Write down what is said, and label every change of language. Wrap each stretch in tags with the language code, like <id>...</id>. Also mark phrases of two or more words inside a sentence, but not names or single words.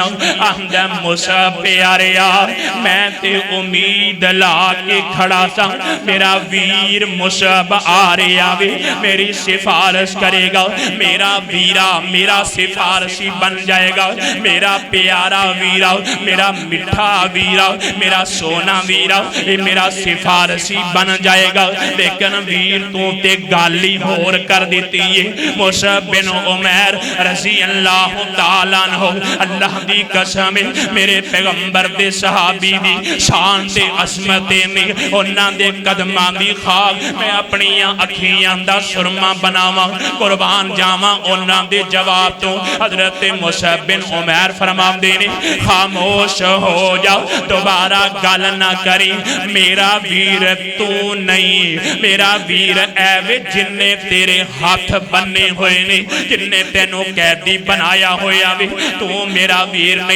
<pa>آندا موسیٰ پیاریا میں تے امید لا کے کھڑا سا، میرا ویر مصعب آ رہا وے، میری سفارش کرے گا، میرا ویرا میرا سفارشی بن جائے گا، میرا پیارا ویرا، میرا مٹھا ویرا، میرا سونا ویرا، یہ میرا سفارشی بن جائے گا. لیکن ویر تو تے گالی ہور کر دی ہے. مصعب بن عمیر</pa> <ar>رضي الله تعالى عنه,</ar> <pa>اللہ دی قسم میرے پیغمبر دے صحابی دی شان تے عظمت نے انہاں دے قدماں دی خاک میں اپنی اکھیاں دا سرمہ بناواں، قربان جاواں انہاں دے جواب تو. حضرت مصعب بن عمیر فرماندے نے خاموش ہو جاؤ، دوبارہ گل نہ کری، میرا ویر تو نہیں، میرا ویر ایوے جنے تیرے ہاتھ بنے ہوئے نے، جنے تینوں قیدی بنایا ہویا وے، تو میرا ویر نہیں.</pa>